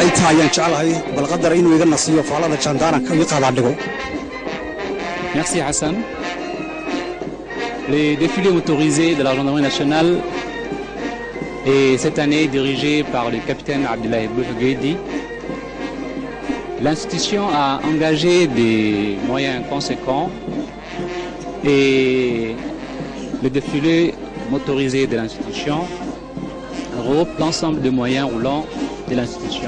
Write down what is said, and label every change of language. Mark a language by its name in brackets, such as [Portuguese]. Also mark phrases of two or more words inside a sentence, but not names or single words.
[Somali] ayaan jecelahay bal qadar inuu iga nasiyo faalada jandaranka ii qaadaan dhigo. [French] Merci Hassan. Les défilés motorisés de la gendarmerie nationale est cette année dirigé par le capitaine Abdoulaye Boufguedi. L'institution a engagé des moyens conséquents et le défilé motorisé de l'institution regroupe l'ensemble des moyens roulants de l'institution.